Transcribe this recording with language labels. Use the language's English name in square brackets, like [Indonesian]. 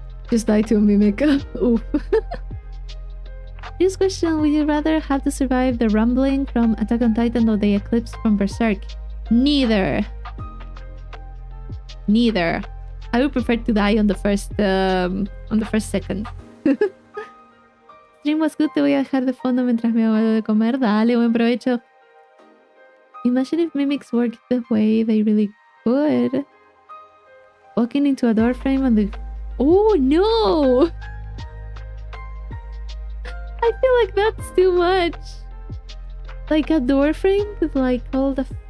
[English] Just die to a mimic. Oof. This question, would you rather have to survive the rumbling from Attack on Titan or the eclipse from Berserk? Neither. Neither. I would prefer to die on the first second. Stream was good, [Spanish] te voy a dejar de fondo mientras me hago algo de comer. Dale, buen provecho. [English] Imagine if mimics worked the way they really could. Walking into a door frame and the... Oh no! I feel like that's too much. Like a door frame with like all the...